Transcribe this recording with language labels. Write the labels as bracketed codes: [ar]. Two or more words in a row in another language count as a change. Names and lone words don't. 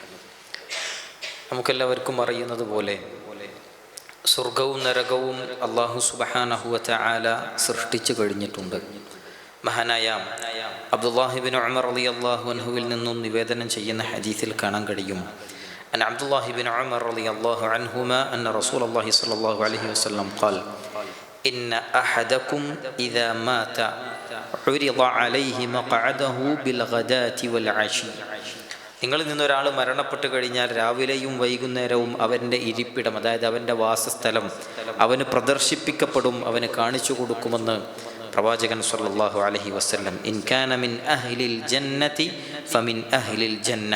[ml] നമുക്കെല്ലാവർക്കും അറിയുന്നത് പോലെ സ്വർഗവും നരകവും [ar] الله سبحانه وتعالى [ml] സൃഷ്ടിച്ചു കഴിഞ്ഞിട്ടുണ്ട്. മഹാനായ അബ്ദുല്ലാഹി ഇബ്നു ഉമർ [ar] رضي الله عنه [ml] നിന്നും നിവേദനം ചെയ്യുന്ന ഹദീസിൽ കാണാൻ കഴിയും. [ar] أن عبد الله بن عمر رضي الله عنهما أن رسول الله صلى الله عليه وسلم قال إن أحدكم إذا مات عرض عليه مقعده بالغداة والعشي. [ml] നിങ്ങളിൽ നിന്നൊരാൾ മരണപ്പെട്ട് കഴിഞ്ഞാൽ രാവിലെയും വൈകുന്നേരവും അവൻ്റെ ഇരിപ്പിടം, അതായത് അവൻ്റെ വാസസ്ഥലം അവന് പ്രദർശിപ്പിക്കപ്പെടും, അവന് കാണിച്ചു കൊടുക്കുമെന്ന് പ്രവാചകൻ [ar] صلى الله عليه وسلم. إن كان من أهل الجنة فمن أهل الجنة.